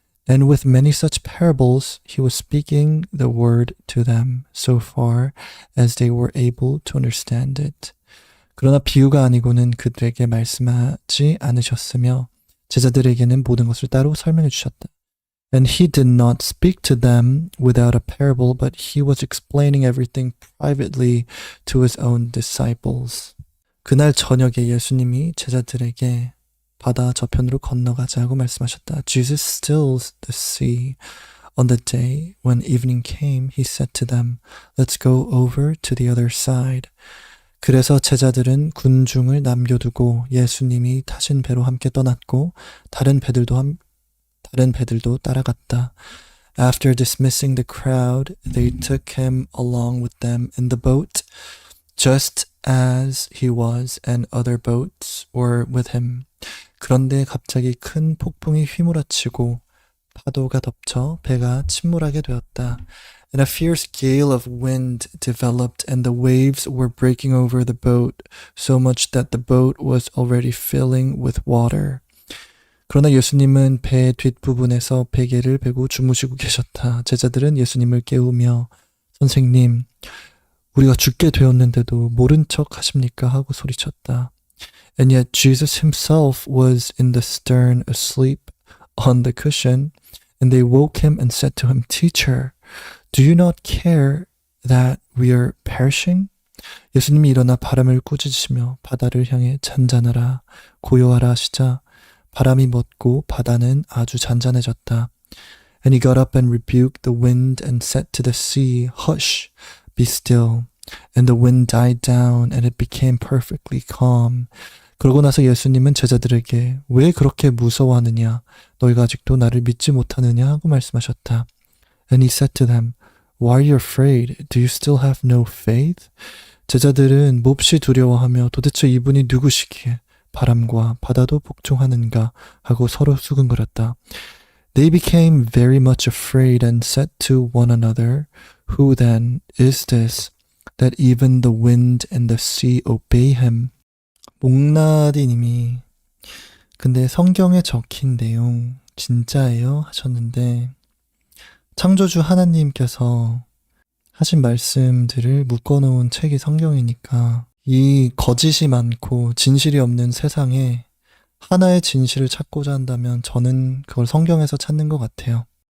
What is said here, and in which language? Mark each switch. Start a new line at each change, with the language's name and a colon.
English: And with many such parables, he was speaking the word to them, so far as they were able to understand it.
Korean: 그러나 비유가 아니고는 그들에게 말씀하지 않으셨으며 제자들에게는 모든 것을 따로 설명해 주셨다.
English: And he did not speak to them without a parable, but he was explaining everything privately to his own disciples.
Korean: 그날 저녁에 예수님이 제자들에게 바다 저편으로 건너가자고 말씀하셨다.
English: Jesus stills the sea. On the day when evening came, he said to them, Let's go over to the other side.
Korean: 그래서 제자들은 군중을 남겨두고 예수님이 타신 배로 함께 떠났고 다른 배들도 따라갔다.
English: After dismissing the crowd, they took him along with them in the boat, just as he was, and other boats were with him.
Korean: 그런데 갑자기 큰 폭풍이 휘몰아치고 파도가 덮쳐 배가 침몰하게 되었다.
English: And a fierce gale of wind developed, and the waves were breaking over the boat, so much that the boat was already filling with water.
Korean: 그러나 예수님은 배 뒷부분에서 베개를 베고 주무시고 계셨다. 제자들은 예수님을 깨우며 선생님, 우리가 죽게 되었는데도 모른 척 하십니까? 하고 소리쳤다.
English: And yet Jesus himself was in the stern asleep on the cushion, and they woke him and said to him, Teacher, do you not care that we are perishing?
Korean: 예수님이 일어나 바람을 꾸짖으시며 바다를 향해 잔잔하라, 고요하라 하시자 바람이 멎고 바다는 아주 잔잔해졌다.
English: And he got up and rebuked the wind and said to the sea, Hush, be still. And the wind died down and it became perfectly calm.
Korean: 그러고 나서 예수님은 제자들에게 왜 그렇게 무서워하느냐? 너희가 아직도 나를 믿지 못하느냐? 하고 말씀하셨다.
English: And he said to them, Why are you afraid? Do you still have no faith?
Korean: 제자들은 몹시 두려워하며 도대체 이분이 누구시기에 바람과 바다도 복종하는가 하고 서로 수근거렸다.
English: They became very much afraid and said to one another, Who then is this, that even the wind and the sea obey him?
Korean: 목나디님이 근데 성경에 적힌 내용 진짜예요? 하셨는데 창조주 하나님께서 하신 말씀들을 묶어놓은 책이 성경이니까 이 거짓이 많고 진실이 없는 세상에 하나의 진실을 찾고자 한다면 저는 그걸 성경에서 찾는 것 같아요.